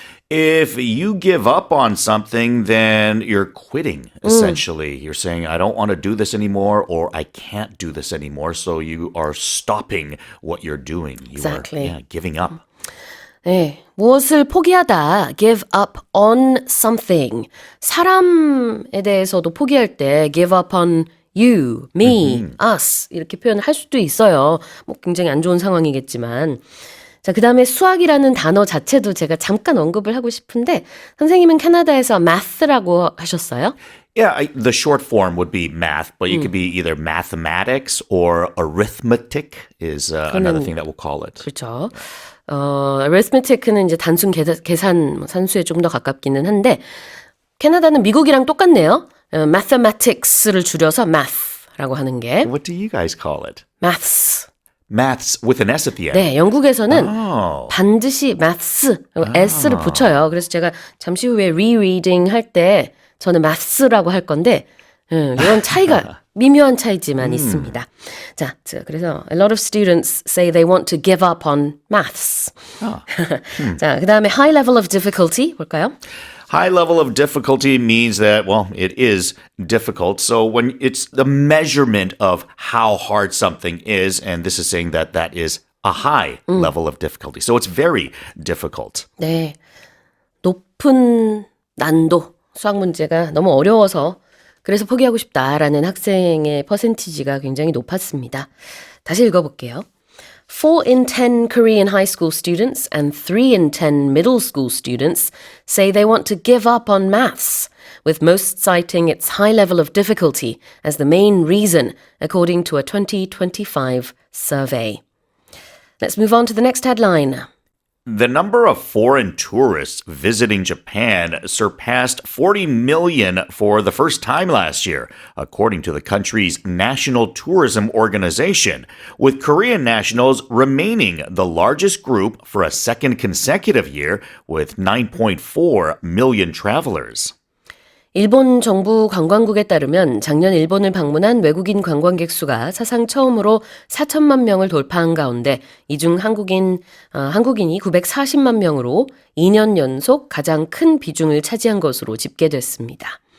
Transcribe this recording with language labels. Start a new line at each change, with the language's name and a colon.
English: If you give up on something, then you're quitting, essentially. You're saying, I don't want to do this anymore, or I can't do this anymore. So you are stopping what you're doing. You Exactly. are giving up.
Korean: 네, 무엇을 포기하다,
English: give up on something.
Korean: 사람에 대해서도 포기할 때
English: give up on you, me, us
Korean: 이렇게 표현을 할 수도 있어요. 뭐 굉장히 안 좋은 상황이겠지만. 자, 그 다음에 수학이라는 단어 자체도 제가 잠깐 언급을 하고 싶은데 선생님은 캐나다에서 math라고 하셨어요?
English: Yeah, the short form would be math, but you could be either mathematics or arithmetic is another thing that we'll call it.
Korean: 그렇죠. arithmetic는 이제 단순 계산, 산수에 좀 더 가깝기는 한데 캐나다는 미국이랑 똑같네요. mathematics를 줄여서 math라고 하는 게
English: What do you guys call it? maths. Maths with an S at the end.
Korean: 네, 영국에서는
English: Oh.
Korean: 반드시 maths, s를 붙여요. 그래서 제가 잠시 후에 rereading 할 때 저는 maths라고 할 건데 이런 차이가 미묘한 차이지만 있습니다. 자, 그래서
English: a lot of students say they want to give up on maths.
Korean: 자, 그 다음에
English: high level of difficulty
Korean: 볼까요?
English: High level of difficulty means that, well, it is difficult. So when it's the measurement of how hard something is, and this is saying that that is a high level of difficulty. So it's very difficult.
Korean: 네, 높은 난도 수학 문제가 너무 어려워서 그래서 포기하고 싶다라는 학생의 퍼센티지가 굉장히 높았습니다. 다시 읽어볼게요.
English: 4 in 10 Korean high school students and 3 in 10 middle school students say they want to give up on maths, with most citing its high level of difficulty as the main reason, according to a 2025 survey. Let's move on to the next headline. The number of foreign tourists visiting Japan surpassed 40 million for the first time last year, according to the country's National Tourism Organization, with Korean nationals remaining the largest group for a second consecutive year with 9.4 million travelers.
Korean: 일본 정부 관광국에 따르면 작년 일본을 방문한 외국인 관광객 수가 사상 처음으로 4천만 명을 돌파한 가운데 이 중 한국인이 940만 명으로 2년 연속 가장 큰 비중을 차지한 것으로 집계됐습니다.